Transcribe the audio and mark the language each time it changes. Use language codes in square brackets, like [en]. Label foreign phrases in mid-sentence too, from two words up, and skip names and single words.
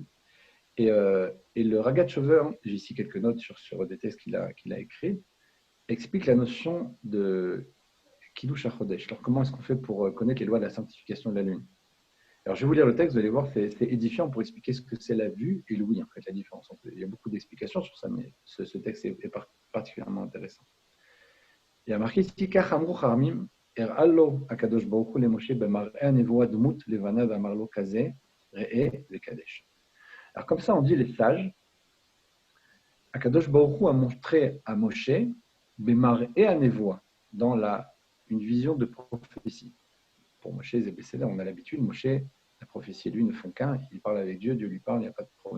[fr] Et le Ragat Shover, j'ai ici quelques notes sur des textes qu'il a écrits, explique la notion de [he] קידוש החודש. [fr] Alors, comment est-ce qu'on fait pour connaître les lois de la sanctification de la lune? Alors, je vais vous lire le texte, vous allez voir, c'est édifiant pour expliquer ce que c'est la vue et l'ouïe, en fait, la différence. Il y a beaucoup d'explications sur ça, mais ce texte est particulièrement intéressant. Il y a marqué ici, [he] כך אמרו חכמים, הראה הקדוש ברוך הוא למשה במראה הנבואה דמות לבנה ואמר לו כזה ראה וקדש. [fr] Alors, comme ça, on dit les sages, [he] הקדוש ברוך הוא [fr] a montré à Moshe [he] במראה הנבואה, [fr] dans une vision de prophétie. Pour Moshe et Zébécéda, on a l'habitude, Moshe, la prophétie et lui ne font qu'un, il parle avec Dieu, Dieu lui parle, il n'y a pas de problème.